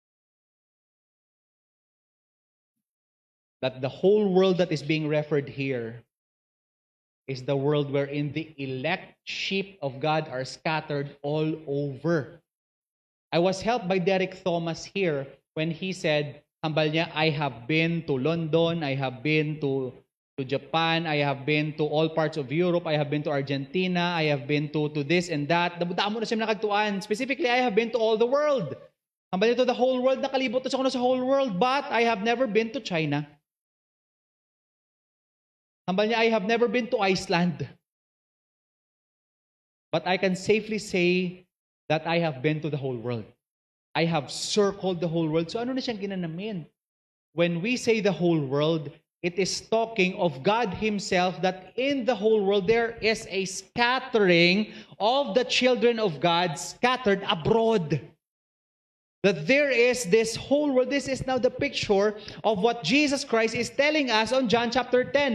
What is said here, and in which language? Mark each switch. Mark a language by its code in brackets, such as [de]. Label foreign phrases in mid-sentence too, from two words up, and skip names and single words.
[en] That the whole world that is being referred here is the world wherein the elect sheep of God are scattered all over. I was helped by Derek Thomas here when he said, [hil] hambal niya, [en] I have been to London, I have been to Japan, I have been to all parts of Europe, I have been to Argentina, I have been to this and that. [hil] Damo na siya nakagtuan. [en] Specifically, I have been to all the world. [hil] Hambal niya [en] to the whole world, [hil] nakalibot na siya sa [en] whole world, but I have never been to China. [hil] Hambal niya, [en] I have never been to Iceland. But I can safely say that I have been to the whole world. I have circled the whole world. [hil] So ano na siyang ginanamin? [en] When we say the whole world, it is talking of God Himself, that in the whole world there is a scattering of the children of God scattered abroad. That there is this whole world. This is now the picture of what Jesus Christ is telling us on John chapter 10.